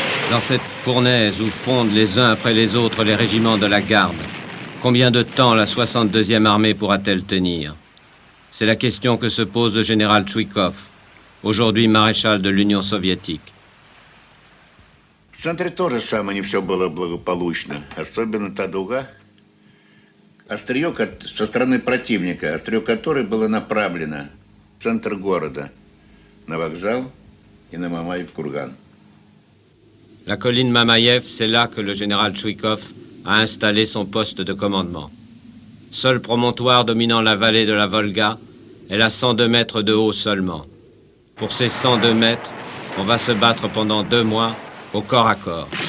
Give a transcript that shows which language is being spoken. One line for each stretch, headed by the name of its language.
French: Dans cette fournaise où fondent les uns après les autres les régiments de la garde, combien de temps la 62e armée pourra-t-elle tenir? C'est la question que se pose le général Tchouikov, aujourd'hui maréchal de l'Union soviétique.
Russian: В центре тоже самое не все было благополучно. Особенно та дуга, острие со стороны противника, острие которой было направлено в центр города, на вокзал и на Мамаев курган.
French: La colline Mamayev, c'est là que le général Tchouikov a installé son poste de commandement. Seul promontoire dominant la vallée de la Volga, elle a 102 mètres de haut seulement. Pour ces 102 mètres, on va se battre pendant 2 mois au corps à corps.